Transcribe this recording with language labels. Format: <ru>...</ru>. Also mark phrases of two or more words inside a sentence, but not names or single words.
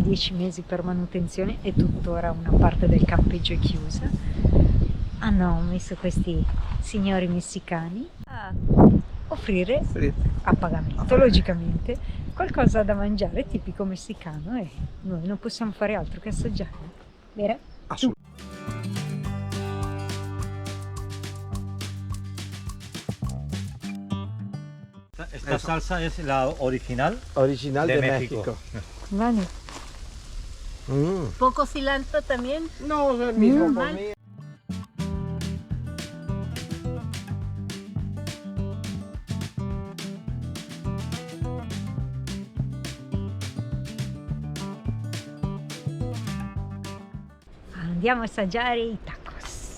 <it>10 mesi per manutenzione e tuttora una parte del campeggio è chiusa, hanno messo questi signori messicani a offrire a pagamento, logicamente, qualcosa da mangiare tipico messicano e noi non possiamo fare altro che assaggiare. Vero? Assolutamente.</it> <es>Esta salsa es la original de México. Vale. ¿Poco cilantro también? No, es el mismo por Mal. mí.</es> <it>Andiamo a assaggiare i tacos.</it>